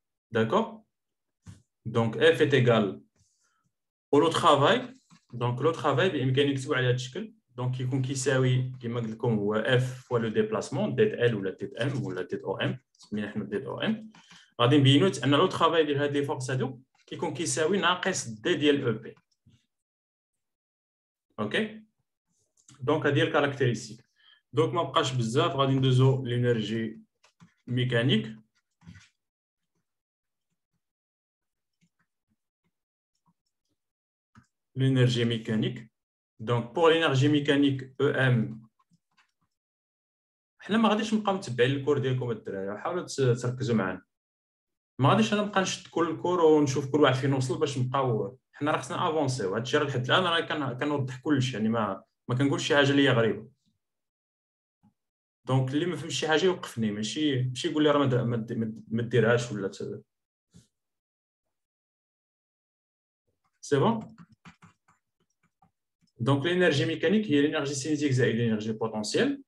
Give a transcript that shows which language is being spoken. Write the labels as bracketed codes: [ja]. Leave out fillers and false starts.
[fr] D'accord? Donc, F est égal au travail. Donc, le travail, il y a une شكل. Donc, il كيساوي [ar] كما قلت لكم هو [fr] F fois le déplacement, tête L ou la tête M ou la tête OM. [ar] سمينا حنا tête OM. غادي نبينوا أن لو travail ديال هاد لي فورس هادو كيكون كيساوي ناقص D ديال EP. اوكي دونك هذه هي الكاركتيرستيك. دونك ما بقاش بزاف غادي ندوزو لينيرجي ميكانيك. [fr] L'énergie mécanique. Donc, pour l'énergie mécanique, EM, [ar] حنا ما غاديش نبقاو متبعين الكور ديالكم الدراري، حاولوا تركزوا معنا. ما غاديش انا نبقى نشد كل الكور ونشوف كل واحد فين وصل باش نبقاو حنا راه خصنا افونسيو. هذا الشيء لحد الان راه كنوضح كلشي، يعني ما كنقولش شي حاجه اللي هي غريبه. دونك اللي ما فهمش شي حاجه يوقفني، ماشي يقول لي راه ما ديرهاش ولا سي بون. [fr] Donc, l'énergie mécanique هي l'énergie cinétique زائد l'énergie potentielle.